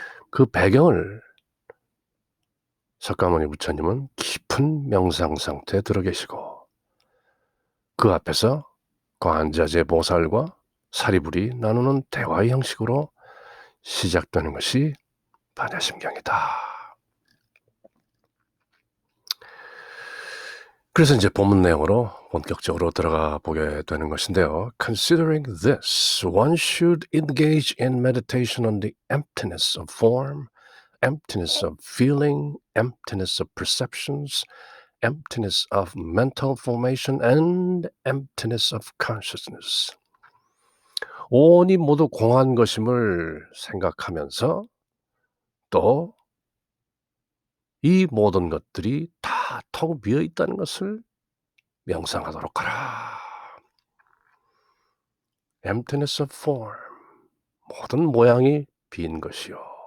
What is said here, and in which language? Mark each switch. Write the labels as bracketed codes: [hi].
[ko] 그 배경을 석가모니 부처님은 깊은 명상 상태에 들어 계시고 그 앞에서 관자재 보살과 사리불이 나누는 대화의 형식으로 시작되는 것이 반야심경이다. 그래서 이제 본문 내용으로 본격적으로 들어가 보게 되는 것인데요. [en] Considering this, one should engage in meditation on the emptiness of form, emptiness of feeling, emptiness of perceptions, emptiness of mental formation, and emptiness of consciousness. [ko] 온이 모두 공한 것임을 생각하면서 또 이 모든 것들이 다 텅 비어 있다는 것을 명상하도록 하라. [en] Emptiness of form. [ko] 모든 모양이 빈 것이요.